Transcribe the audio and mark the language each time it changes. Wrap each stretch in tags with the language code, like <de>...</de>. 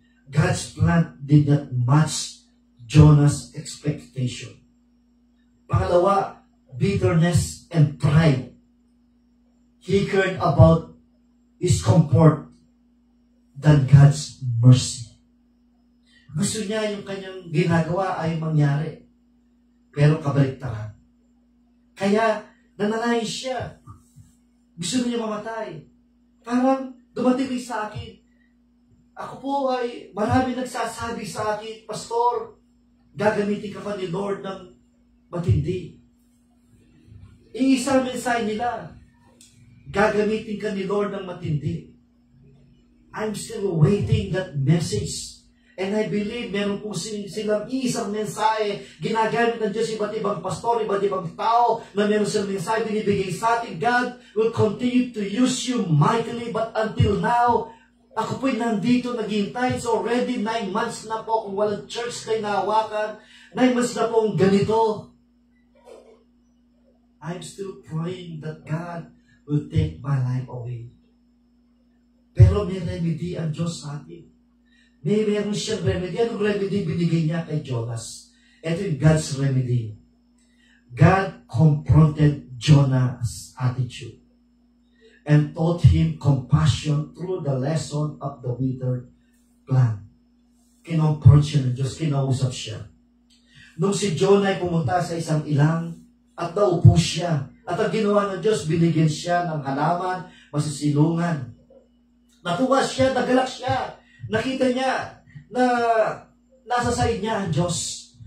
<en>God's plan did not match Jonas' expectation.</en> <tl>Pangalawa,</tl> <en>bitterness and pride. He cared about his comfort than God's mercy.</en> <tl>Gusto niya yung kanyang ginagawa ay mangyari. Pero kabaliktaran. Kaya nananais siya. Gusto niya mamatay. Parang dumating sa akin. Ako po ay marami nagsasabi sa akin, Pastor, gagamitin ka pa ni Lord ng matindi. Iisa mensahe nila, gagamitin ka ni Lord ng matindi.</tl> <en>I'm still waiting that message. And I believe</en> <tl>meron po silang isang mensahe, ginagamit ng Diyos iba't ibang pastor, iba't ibang tao, na meron silang mensahe binibigay sa atin.</tl> <en>God will continue to use you mightily, but until now,</en> <tl>ako po'y nandito, naghihintay.</tl> <en>It's already 9 months</en> <tl>na po kung walang church na inahawakan. 9 months na po kung ganito.</tl> <en>I'm still praying that God will take my life away.</en> <tl>Pero may remedy ang Diyos sa atin. Meron siyang remedy. Anong remedy binigay niya kay Jonas? Ito yung</tl> <en>God's remedy. God confronted Jonas' attitude and taught him compassion through the lesson of the withered plant.</en> <tl>Kinomport siya ng Diyos, kinausap siya. Nung si Jonah ay pumunta sa isang ilang at naupo siya, at ang ginawa ng Diyos, binigyan siya ng halaman, masisilungan. Natuwa siya, nagalak siya. Nakita niya na nasa side niya ang Diyos.</tl>